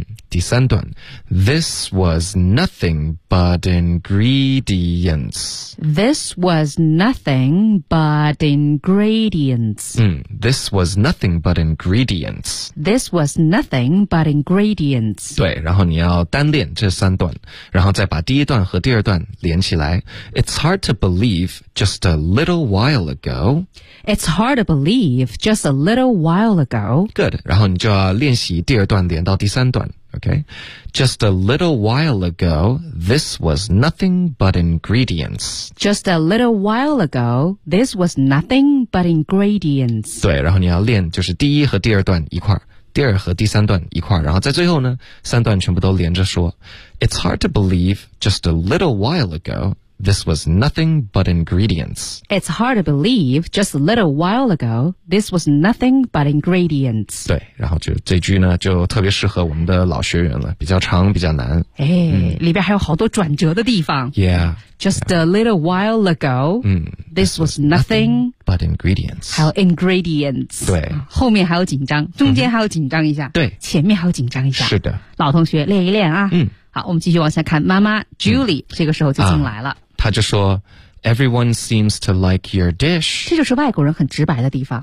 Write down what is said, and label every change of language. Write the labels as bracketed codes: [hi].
[zh] 第三段 [en] ,this was nothing but ingredients. This was nothing but ingredients. This was nothing but ingredients. This was nothing but ingredients. [zh] 对，然后你要单练这三段，然后再把第一段和第二段连起来。 [en] It's hard to believe just a little while ago. It's hard to believe just a little while ago. [zh] Good, 然后你就要练习第二段连到第三段。Okay. [en] Just a little while ago, this was nothing but ingredients. Just a little while ago, this was nothing but ingredients. [zh] 对，然后你要练就是第一和第二段一块，第二和第三段一块，然后在最后呢，三段全部都连着说。 [en] It's hard to believe just a little while ago. This was nothing but ingredients. It's hard to believe, just a little while ago, this was nothing but ingredients. [zh] 对，然后就这句呢，就特别适合我们的老学员了，比较长，比较难。哎，嗯，里边还有好多转折的地方。 [en] Yeah. Just a little while ago,this was nothing but ingredients. [zh] 还有 ingredients. 对。后面还有紧张，中间还有紧张一下。对。前面还有紧张一下。是的。老同学，练一练啊。嗯。好，我们继续往下看。妈妈 Julie、这个时候就进来了。她就说 [en] ，Everyone seems to like your dish。 [zh] 这就是外国人很直白的地方。